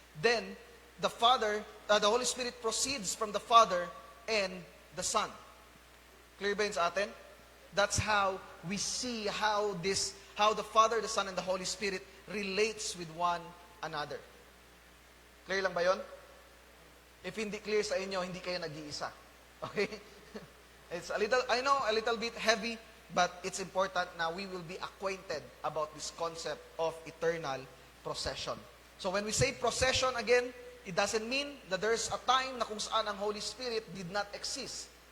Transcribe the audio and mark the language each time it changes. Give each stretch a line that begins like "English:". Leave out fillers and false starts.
English: Then, the Holy Spirit proceeds from the Father and the Son.
Filipino: Clear ba yun sa atin?
English: That's how we see how the Father, the Son, and the Holy Spirit relates with one another.
Filipino: Clear lang ba yun? If hindi clear sa inyo, hindi kayo nag-iisa.
English: Okay? It's a little bit heavy, but it's important na we will be acquainted about this concept of eternal procession. So when we say procession again, it doesn't mean that there's a time
Filipino: na kung saan ang
English: Holy Spirit did not exist.